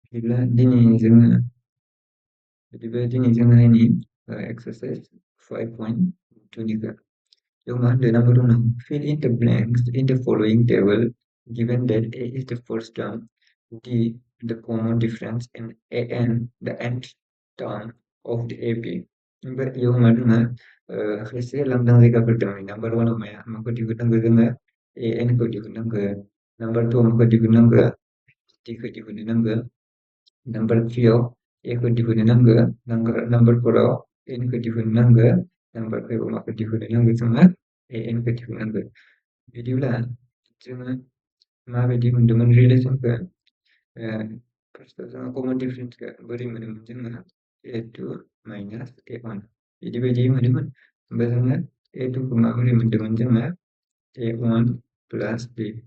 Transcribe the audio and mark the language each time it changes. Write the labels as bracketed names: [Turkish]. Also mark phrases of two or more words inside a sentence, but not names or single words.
[Bodo] दिनै जोङो नायनि exercise 5.2 निखौ बेयाव मा होनदों नाम्बार दं [English] fill in the blanks in the following table given that a is the first term, d the common difference, and an the nth term of the AP. [Bodo] ओमफ्राय बेयाव मा दङ खायसे लांदां जायगाफोर दङ नाम्बार 1 आव माखौ दिहुननांगौ जोङो an खौ दिहुननांगौ नाम्बार 2 आव माखौ दिहुननांगौ d खौ दिहुननांगौ नाम्बार 3 आव a खौ दिहुननांगौ नाम्बार 4 आव n खौ दिहुननांगौ नाम्बार 5 आव माखौ दिहुननांगौ जोङो an खौ दिहुननांगौ बिदिब्ला जोङो माबायदि मोनदोंमोन रिलेसनखौ फार्स्टआव जोङो [English] common differenceखौ [Bodo] बोरै मोनोमोन जोङो a2 माइनास a1 बिदि बायदि मोनोमोन ओमफ्राय जोङो a2 खौ माबोरै मोनदोंमोन जोङो a1 प्लस b